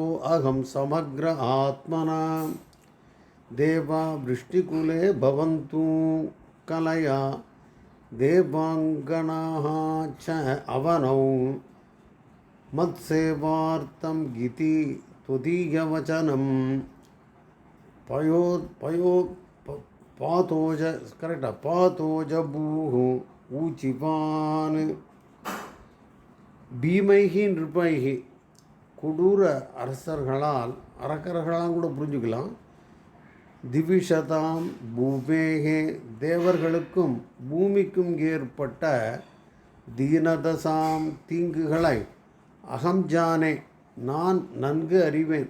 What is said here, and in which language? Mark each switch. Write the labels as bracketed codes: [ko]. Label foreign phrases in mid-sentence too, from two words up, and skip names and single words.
[sa] अहं समग्र आत्मना देवा वृष्टिकुले भवन्तु कलया देवांगनाः च अवनौ मत्सेवार्थं गीति त्वदीयवचनं पातोजभूः ऊचिवान्. भीमैः नृपैः, [ta] கொடூர அரசர்களால், அரக்கர்களால் கூட புரிஞ்சுக்கலாம். [sa] दिविषदां भूमेः, [ta] தேவர்களுக்கும் பூமிக்கும் ஏற்பட்ட தீனதசாம் தீங்குகளை [sa] अहं जाने, [ta] நான் நன்கு அறிவேன்.